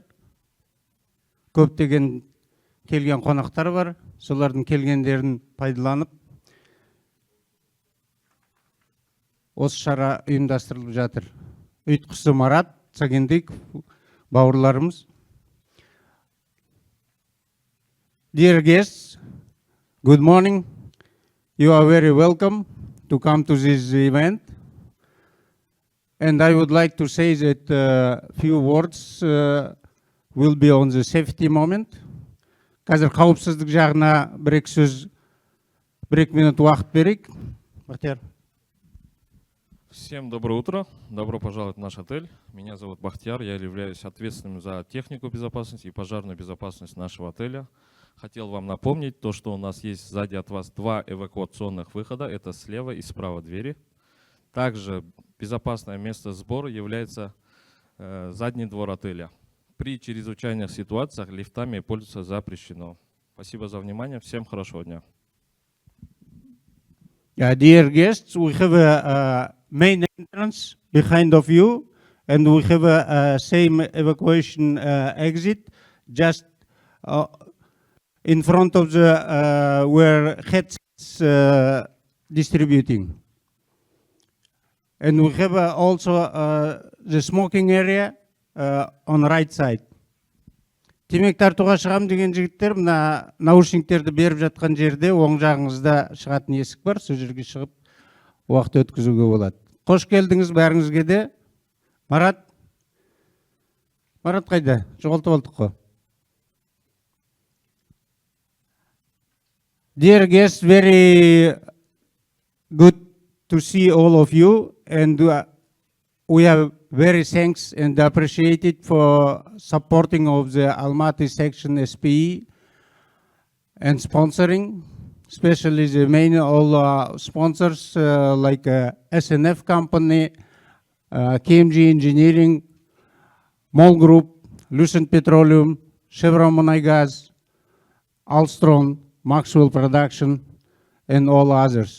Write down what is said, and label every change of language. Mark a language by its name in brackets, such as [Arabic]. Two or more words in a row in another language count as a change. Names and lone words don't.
[Kazakh] Көптеген келген қонақтар бар. Солардың келгендерін пайдаланып, осы шара ұйымдастырылып жатыр. Ұйытқысы Марат Сагендик, бауырларымыз. [English] Dear guests, good morning. You are very welcome to come to this event. And I would like to say that a few words will be on the safety moment. [Kazakh] Қазір қауіпсіздік жағына бір-екі сөз, бір-екі минут уақыт берейік. Бақтияр. [Russian] Всем доброе утро. Добро пожаловать в наш отель. Меня зовут Бахтияр. Я являюсь ответственным за технику безопасности и пожарную безопасность нашего отеля. Хотел вам напомнить то, что у нас есть сзади от вас два эвакуационных выхода. Это слева и справа двери. Также безопасное место сбора является задний двор отеля. При чрезвычайных ситуациях лифтами пользоваться запрещено. Спасибо за внимание. Всем хорошего дня. [English] Dear guests, we have a main entrance behind of you, and we have a same evacuation exit just in front of the where headsets distributing. And we have also the smoking area on right side. [Kazakh] Темек тартуға шығам деген жігіттер, мына наушниктерді беріп жатқан жерде оң жағыңызда шығатын есік бар, сол жерге шығып уақыт өткізуге болады. Қош келдіңіз бәріңізге де. Марат қайда? Жоғалтып алдық қой. [English] Dear guests, very good to see all of you, and we are very thanks and appreciated for supporting of the Almaty section SPE and sponsoring, especially the main all sponsors like SNF company, KMG Engineering, MOL Group, Lucent Petroleum, Chevron Munaygas, Alstron, Maxwell Production, and all others.